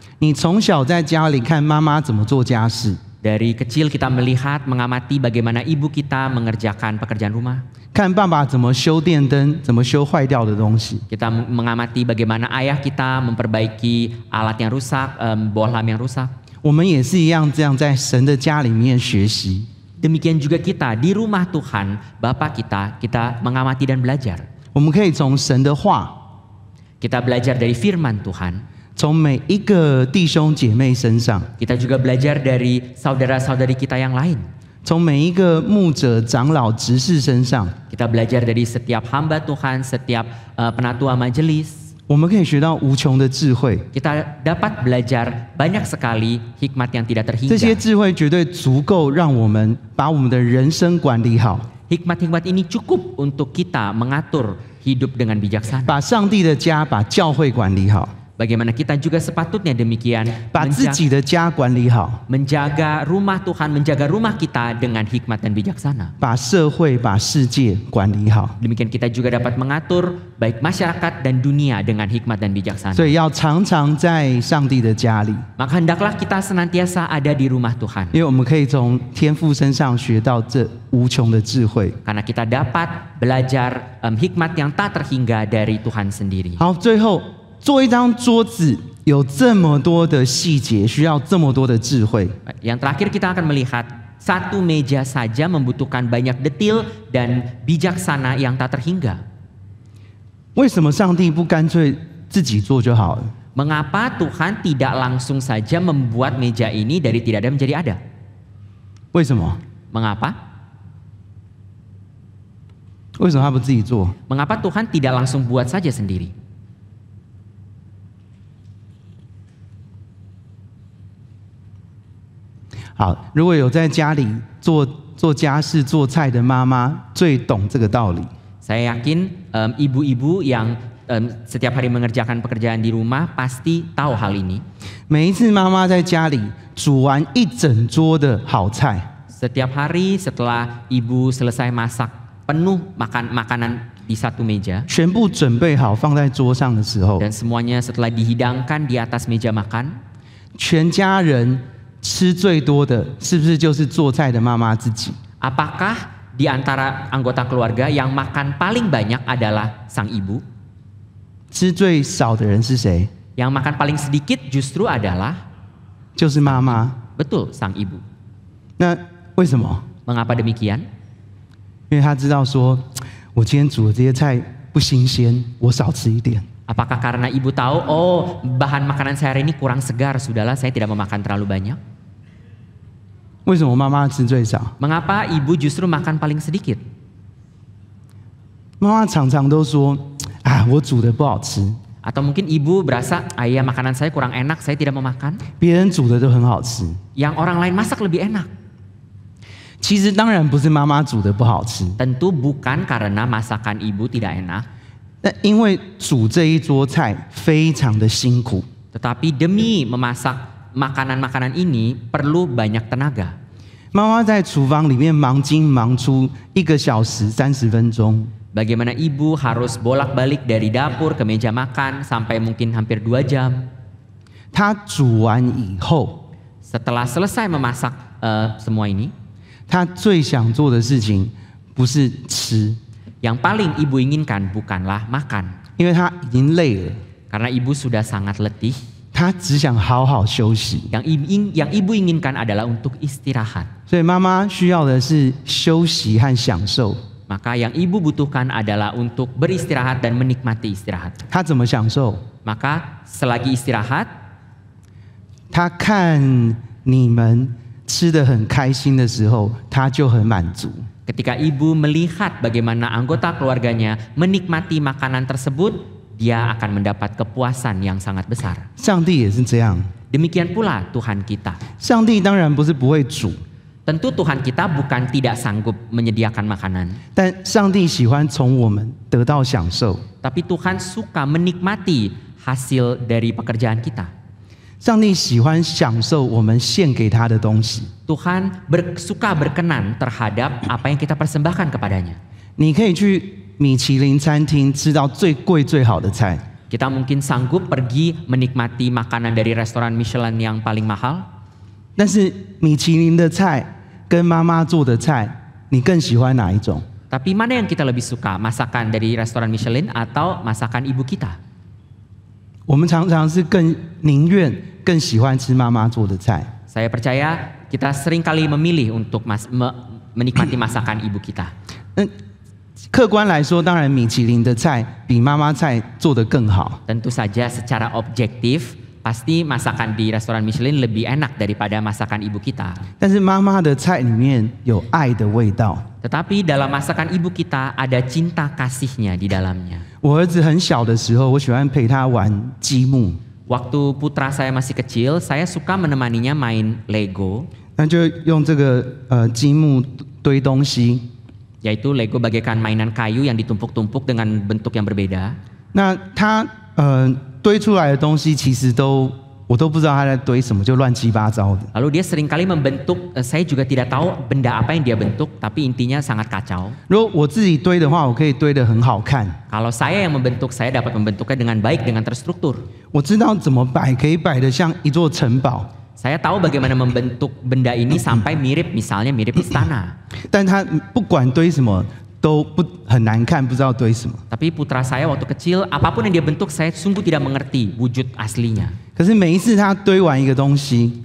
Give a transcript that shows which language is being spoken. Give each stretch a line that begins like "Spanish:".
Chinese: 你从小在家里看妈妈怎么做家事，
Indonesian: Dari kecil kita melihat, mengamati bagaimana ibu kita mengerjakan pekerjaan rumah.
Chinese: 看爸爸怎么修电灯，怎么修坏掉的东西。
Indonesian: Kita mengamati bagaimana ayah kita memperbaiki alat yang rusak, bohlam yang rusak.
Chinese: 我们也是一样，这样在神的家里面学习。
Indonesian: Demikian juga kita di rumah Tuhan, Bapa kita mengamati dan belajar.
Chinese: 我们可以从神的话，
Indonesian: Kita belajar dari firman Tuhan.
Chinese: 从每一个弟兄姐妹身上，
Indonesian: Kita juga belajar dari saudara-saudari kita yang lain.
Chinese: 从每一个牧者、长老、执事身上，
Indonesian: Kita belajar dari setiap hamba Tuhan, setiap penatua majelis.
Chinese: 我们可以学到无穷的智慧。
Indonesian: Kita dapat belajar banyak sekali hikmat yang tidak
Chinese: 这些
Indonesian: terhingga.
Chinese: 智慧绝对足够让我们把我们的人生管理好，
Indonesian: Hikmat-hikmat ini cukup untuk kita mengatur hidup dengan bijaksana.
Chinese: 把上帝的家、把教会管理好，
Indonesian: Bagaimana kita juga sepatutnya demikian
Chinese: 把自己的家管理好，
Indonesian: menjaga rumah Tuhan, menjaga rumah kita dengan hikmat dan bijaksana.
Chinese: 把社会、把世界管理好。
Indonesian: Demikian kita juga dapat mengatur baik masyarakat dan dunia dengan hikmat dan bijaksana.
Chinese: 所以要常常在上帝的家里，
Indonesian: Maka hendaklah kita senantiasa ada di rumah Tuhan.
Chinese: 因为我们可以从天父身上学到这无穷的智慧。
Indonesian: Karena kita dapat belajar hikmat yang tak terhingga dari Tuhan sendiri.
Chinese: 好，最后做一张桌子有这么多的细节，需要这么多的智慧。
Indonesian: Yang terakhir kita akan melihat satu meja saja membutuhkan banyak detil dan bijaksana yang tak terhingga.
Chinese: 为什么上帝不干脆自己做就好了？
Indonesian: Mengapa Tuhan tidak langsung saja membuat meja ini dari tidak ada menjadi ada?
Chinese: 为什么？
Indonesian: Mengapa?
Chinese: 为什么他不自己做？
Indonesian: Mengapa Tuhan tidak langsung buat saja sendiri?
Chinese: 好，如果有在家里做家事、做菜的妈妈，最懂这个道理。
Indonesian: Saya yakin ibu-ibu yang setiap hari mengerjakan pekerjaan di rumah pasti tahu hal ini.
Chinese: 每一次妈妈在家里煮完一整桌的好菜，
Indonesian: Setiap hari setelah ibu selesai masak penuh makanan di satu meja
Chinese: 全部准备好放在桌上的时候，
Indonesian: dan semuanya setelah dihidangkan di atas meja makan,
Chinese: 全家人吃最多的是不是就是做菜的妈妈自己？
Indonesian: apakah di antara anggota keluarga yang makan paling banyak adalah sang ibu?
Chinese: 吃最少的人是谁？
Indonesian: Yang makan paling sedikit justru adalah
Chinese: 就是妈妈。
Indonesian: betul sang ibu.
Chinese: 那为什么？
Indonesian: Mengapa demikian?
Chinese: 因为他知道说，我今天煮的这些菜不新鲜，我少吃一点。
Indonesian: Apakah karena ibu tahu, oh bahan makanan saya hari ini kurang segar, sudahlah saya tidak memakan terlalu banyak?
Chinese: 为什么妈妈吃最少？
Indonesian: Mengapa ibu justru makan paling sedikit?
Chinese: 妈妈常常都说，啊，我煮的不好吃，
Indonesian: Atau mungkin ibu berasa, ayah makanan saya kurang enak, saya tidak mau makan.
Chinese: 别人煮的都很好吃。
Indonesian: Yang orang lain masak lebih enak.
Chinese: 其实当然不是妈妈煮的不好吃，
Indonesian: Tentu bukan karena masakan ibu tidak enak,
Chinese: 但因为煮这一桌菜非常的辛苦，
Indonesian: tetapi demi memasak makanan-makanan ini perlu banyak tenaga.
Chinese: 妈妈在厨房里面忙进忙出1个小时30分钟，
Indonesian: Bagaimana ibu harus bolak-balik dari dapur ke meja makan sampai mungkin hampir 2 jam.
Chinese: 她煮完以后，
Indonesian: Setelah selesai memasak semua ini,
Chinese: 她最想做的事情不是吃，
Indonesian: yang paling ibu inginkan bukanlah makan.
Chinese: 因为她已经累了，
Indonesian: Karena ibu sudah sangat letih.
Chinese: 她只想好好休息。
Indonesian: Yang ibu inginkan adalah untuk istirahat.
Chinese: 所以妈妈需要的是休息和享受。
Indonesian: Maka yang ibu butuhkan adalah untuk beristirahat dan menikmati istirahat.
Chinese: 她怎么享受？
Indonesian: Maka selagi istirahat,
Chinese: 她看你们吃得很开心的时候，她就很满足。
Indonesian: ketika ibu melihat bagaimana anggota keluarganya menikmati makanan tersebut, dia akan mendapat kepuasan yang sangat besar.
Chinese: 上帝也是这样。
Indonesian: Demikian pula Tuhan kita.
Chinese: 上帝当然不是不会煮，
Indonesian: Tentu Tuhan kita bukan tidak sanggup menyediakan makanan,
Chinese: 但上帝喜欢从我们得到享受。
Indonesian: tapi Tuhan suka menikmati hasil dari pekerjaan kita.
Chinese: 上帝喜欢享受我们献给他的东西。
Indonesian: Tuhan suka berkenan terhadap apa yang kita persembahkan kepadanya.
Chinese: 你可以去米其林餐厅吃到最贵最好的菜，
Indonesian: Kita mungkin sanggup pergi menikmati makanan dari restoran Michelin yang paling mahal.
Chinese: 但是米其林的菜跟妈妈做的菜，你更喜欢哪一种？
Indonesian: Tapi mana yang kita lebih suka? Masakan dari restoran Michelin atau masakan ibu kita?
Chinese: 我们常常是宁愿更喜欢吃妈妈做的菜。
Indonesian: Saya percaya kita sering kali memilih untuk menikmati masakan ibu kita.
Chinese: 客观来说，当然米其林的菜比妈妈菜做得更好。
Indonesian: Tentu saja secara objektif pasti masakan di restoran Michelin lebih enak daripada masakan ibu kita.
Chinese: 但是妈妈的菜里面有爱的味道。
Indonesian: Tetapi dalam masakan ibu kita ada cinta kasihnya di dalamnya.
Chinese: 我儿子很小的时候，我喜欢陪他玩积木。
Indonesian: Waktu putra saya masih kecil, saya suka menemaninya main Lego.
Chinese: 那就用这个积木堆东西。
Indonesian: Yaitu Lego bagaikan mainan kayu yang ditumpuk-tumpuk dengan bentuk yang berbeda.
Chinese: 那他堆出来的东西其实我都不知道他在堆什么，就乱七八糟的。
Indonesian: Lalu dia seringkali membentuk, saya juga tidak tahu benda apa yang dia bentuk, tapi intinya sangat kacau.
Chinese: 如果我自己堆的话，我可以堆得很好看。
Indonesian: Kalau saya yang membentuk, saya dapat membentuknya dengan baik, dengan terstruktur.
Chinese: 我知道怎么摆，可以摆得像一座城堡。
Indonesian: Saya tahu bagaimana membentuk benda ini sampai mirip, misalnya mirip istana.
Chinese: 但他不管堆什么都很难看，不知道堆什么。
Indonesian: Tapi putra saya waktu kecil, apapun yang dia bentuk, saya sungguh tidak mengerti wujud aslinya.
Chinese: 可是每一次他堆完一个东西，